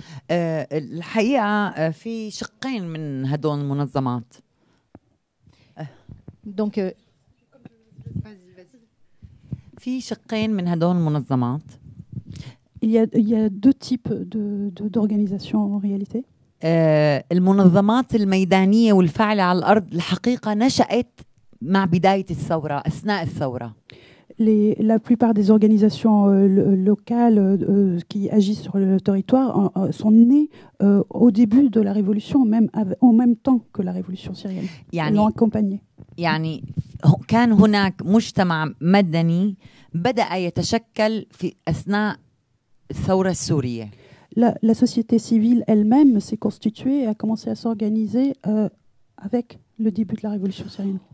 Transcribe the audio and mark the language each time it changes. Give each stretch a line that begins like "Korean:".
Arabic: الحقيقة في شقين من هدول المنظمات.
French: Donc,
Arabic: في شقين من هدول المنظمات.
French: Il y a deux types d'organisations en réalité.
Arabic: المنظمات الميدانية والفاعلة على الأرض الحقيقة نشأت مع بداية الثورة أثناء الثورة.
French: La plupart des organisations locales qui agissent sur le territoire sont nées au début de la révolution, même en même temps que la révolution syrienne. Ils l'ont accompagnée.
Arabic: يعني كان هناك مجتمع مدني بدأ يتشكل في أثناء الثورة السورية.
French: La société civile elle-même s'est constituée et a commencé à s'organiser avec le début de la révolution syrienne.